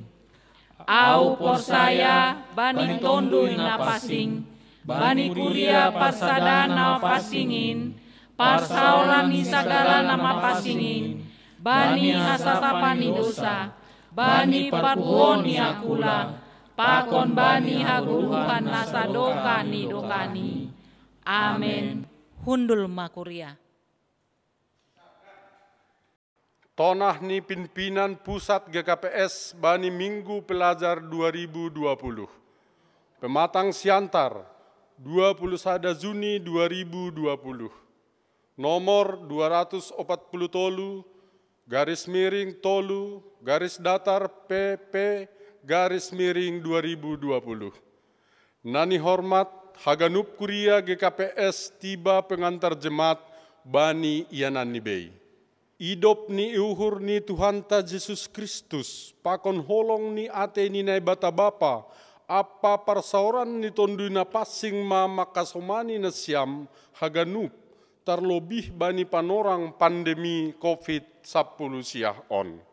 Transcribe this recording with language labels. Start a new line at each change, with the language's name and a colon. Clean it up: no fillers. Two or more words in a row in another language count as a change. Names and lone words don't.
Batak Simalungun: Au por saya bani tondoy na pasing, bani kuria parsadana pasingin, parsaulan ni sagala na mapasingin, bani hasasapan ni dosa, bani parbuon ni akula, pakon bani haguruhan nasadoka ni dokani. Amen. Hundul makuria. Tonah ni
Indonesian: pimpinan pusat
Batak Simalungun: GKPS bani Minggu Pelajar 2020. Pematang Siantar 21 Juni 2020. Nomor 240 tolu, garis miring tolu, garis datar PP, garis miring 2020. Nani hormat haganup kuria GKPS tiba
Indonesian: pengantar jemaat
Batak Simalungun: bani ianan nibei. Idop ni iuhur ni Tuhanta Yesus Kristus, pakon holong ni ate ni nai bata bapa, apa parsauran ni tonduna pasing ma makasomani na siam haganup, terlebih bani panorang pandemi COVID-19 siah on.